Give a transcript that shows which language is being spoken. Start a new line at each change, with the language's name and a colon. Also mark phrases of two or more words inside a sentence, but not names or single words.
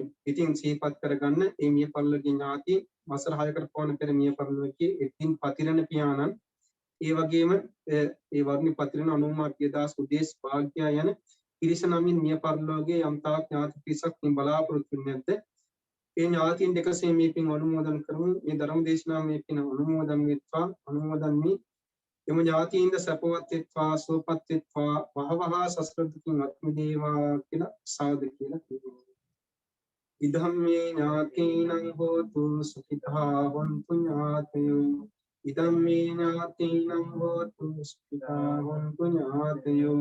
Sinhala: ඉතින් සිහිපත් කරගන්න මේ මිය පරලෝකීය ඥාති වසර 6කට පමණ පෙර මිය පරලෝකයේ එඩ්වින් පතිරණ පියාණන් ඒ වගේම ඒ වර්ණි පතිරණ අනුමා පියදාස උදේශ භාග්‍ය යන පිරිස නමින් මිය පරලෝකයේ යම්තාක් ඥාති පිරිසක් මේ බලාපොරොත්තු වෙන්නේ නැද්ද? ඒ ඥාතීන් දෙකසේ මේ පින් අනුමෝදන් කරමු. මේ ධර්ම දේශනාව මේ පින් අනුමෝදන් වෙත්වා. අනුමෝදන් වී එම ඥාතීන්ද සපවත් වෙත්වා සුවපත් වෙත්වා වහවහ සසර දුකින් අත් මිදේවා කියලා සාදු කියලා කියනවා.
Pali: ඉදම්මේ ඥාතීනං හෝතු සුඛිතා හොන්තු ඥාතයෝ. ඉදම්මේ ඥාතීනං හෝතු සුඛිතා හොන්තු ඥාතයෝ.